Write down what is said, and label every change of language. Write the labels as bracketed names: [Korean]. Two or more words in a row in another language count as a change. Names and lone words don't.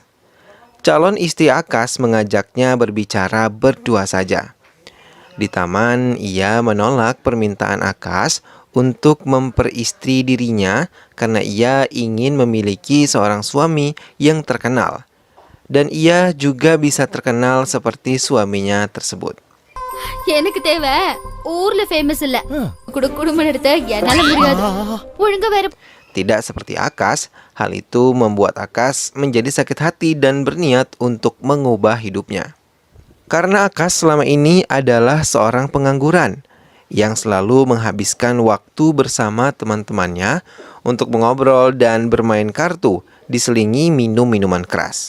[Indonesian] Calon istri Akash mengajaknya berbicara berdua saja. Di taman, ia menolak permintaan Akash untuk memperistri dirinya karena ia ingin memiliki seorang suami yang terkenal. Dan ia juga bisa terkenal seperti suaminya tersebut. [Tamil] எனக்கு தேவை ஊர்ல ஃபேமஸ் இல்ல குடும்பம் எடுத்து என்னால முடியாது ஒழுங்கா வேற. [Indonesian] Tidak seperti Akash, hal itu membuat Akash menjadi sakit hati dan berniat untuk mengubah hidupnya. Karena Akash selama ini adalah seorang pengangguran yang selalu menghabiskan waktu bersama teman-temannya untuk mengobrol dan bermain kartu diselingi minum-minuman keras.